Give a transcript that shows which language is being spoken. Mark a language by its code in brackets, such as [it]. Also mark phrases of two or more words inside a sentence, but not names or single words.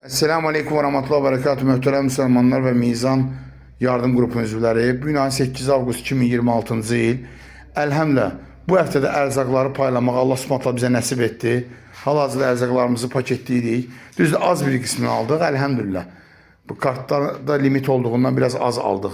[ar] السلام عليكم و رحمة الله و بركاته [az] Möhtərəm Müslümanlar ve Mizan Yardım Qrupunun üzvləri. Bugün 8 avqust 2026-cı il. Əlhəmdülillah bu həftədə ərzaqları paylamaq [ar] الله سبحانه [az] bizə nəsib etdi. Hal-hazırda ərzaqlarımızı paketləyirik. Düzdür, az bir qismini aldıq, əlhəmdülillah. Bu kartlarda limit olduğundan biraz az aldıq.